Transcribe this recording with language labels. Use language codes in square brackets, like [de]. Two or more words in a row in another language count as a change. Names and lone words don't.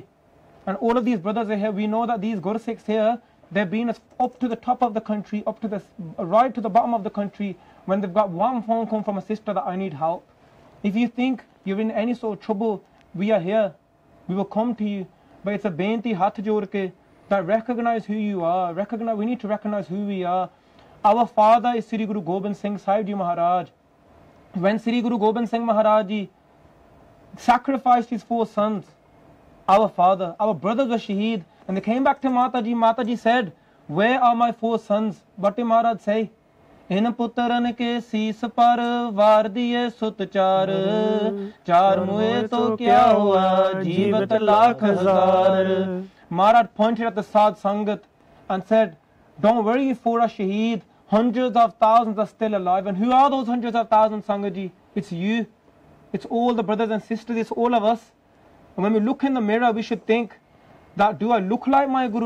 [en] And all of these brothers are here, we know that these Gursikhs here, they've been up to the top of the country, up to the right to the bottom of the country, when they've got one phone call from a sister that I need help. If you think you're in any sort of trouble, we are here, we will come to you. But it's a [pa] ਬੇਨਤੀ ਹੱਥ ਜੋੜ ਕੇ, [en] that recognize who you are, we need to recognize who we are. Our father is Sri Guru Gobind Singh Sahib Ji Maharaj. When Sri Guru Gobind Singh Maharaj Ji sacrificed his 4 sons, our father, our brothers were shaheed, and they came back to Mataji. Mataji said, where are my 4 sons? What did Maharaj say? [pa] ਇਨ ਪੁਤ੍ਰਨ ਕੇ ਸੀਸ ਪਰ ਵਾਰ ਦੀਏ ਸੁਤ ਚਾਰ ਮੂਏ ਤੋ ਕਿਆ ਹੂਆ ਜੀਵਤ ਲਾਖ ਹਜ਼ਾਰ. [en] Maharaj pointed at the Sad Sangat and said, don't worry, for a shaheed, hundreds of thousands are still alive. And who are those hundreds of thousands, Sangaji? It's you. It's all the brothers and sisters, it's all of us. And when we look in the mirror, we should think that, do I look like my Guru?